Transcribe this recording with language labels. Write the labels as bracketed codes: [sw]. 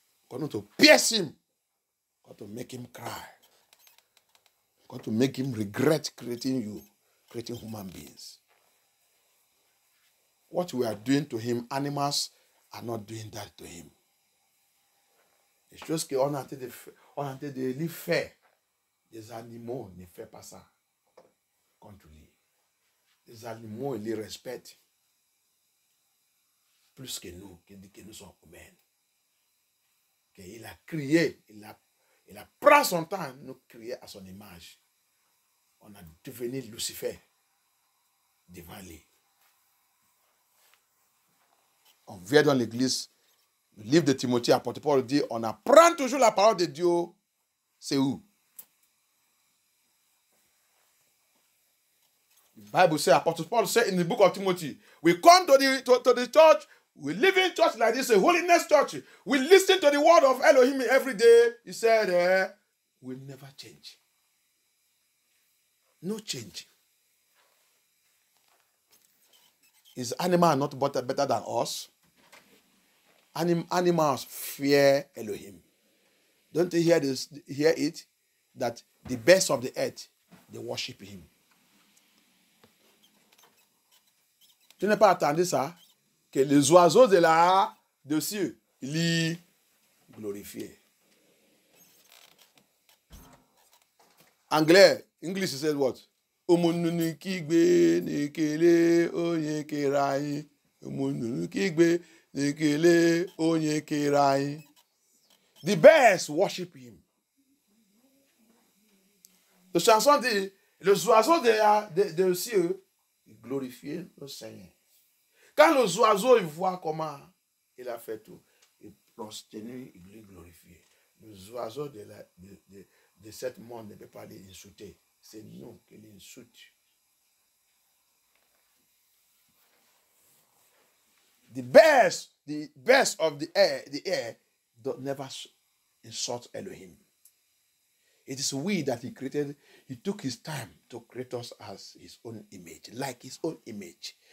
[en] Continue to pierce him. Got to make him cry. Got to make him regret creating you. Creating human beings. What we are doing to him, animals are not doing that to him. [fr] Les choses qu'on a en train de lui faire, les animaux ne font pas ça contre lui. Les animaux, ils les respectent plus que nous sommes humains. Il a crié, il a pris son temps à nous créer à son image. On a devenu Lucifer devant lui. On vient dans l'église, le livre de Timothée, apôtre Paul dit, on apprend toujours la parole de Dieu. C'est où? [en] The Bible says, apôtre Paul said in the book of Timothy, we come to the church, we live in church like this, a holiness church. We listen to the word of Elohim every day. He said, we'll never change. No change. Is animal not better than us? Animals fear Elohim. Don't you hear it? That the birds of the earth, they worship him. [fr] Tu n'as pas entendu ça? Que les oiseaux de cieux, ils glorifient. [en] Anglais, English says what? The birds worship him. [fr] La chanson dit, les oiseaux de cieux, ils glorifient le Seigneur. Quand les oiseaux ils voient comment il a fait tout, ils prosternent, ils glorifient. Les oiseaux de cette monde ne peuvent pas les insulter. C'est nous qui l'insultons. [en] The best of the air don't never insult Elohim. It is we that he created. He took his time to create us as his own image, like his own image.